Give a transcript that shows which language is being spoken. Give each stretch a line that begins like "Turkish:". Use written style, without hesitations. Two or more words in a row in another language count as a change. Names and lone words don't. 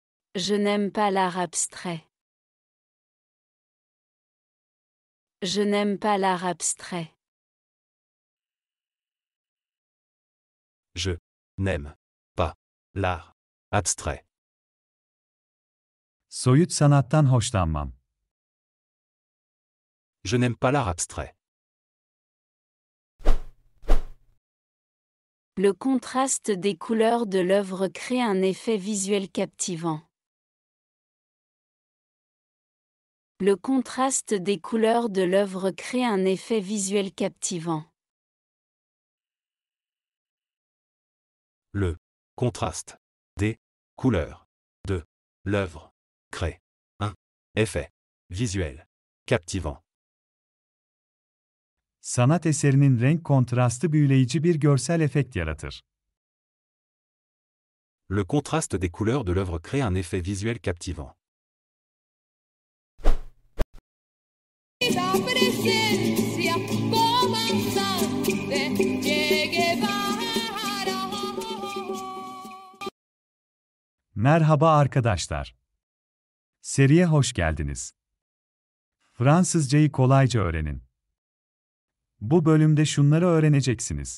French: Je n'aime pas l'art abstrait. Je n'aime pas l'art abstrait. Je n'aime pas l'art abstrait.
Turkish: Soyut sanattan hoşlanmam.
French: Je n'aime pas l'art abstrait. Le contraste des couleurs de l'œuvre crée un effet visuel captivant. Le contraste des couleurs de l'œuvre crée un effet visuel captivant. Le contraste des couleurs de l'œuvre crée un effet visuel captivant.
Turkish: Sanat eserinin renk kontrastı büyüleyici bir görsel efekt yaratır.
French: Le contraste des couleurs de l'œuvre crée un effet visuel captivant.
Spanish: La presencia comandante Che Guevara.
Turkish: Merhaba arkadaşlar. Seriye hoş geldiniz. Fransızcayı kolayca öğrenin. Bu bölümde şunları öğreneceksiniz.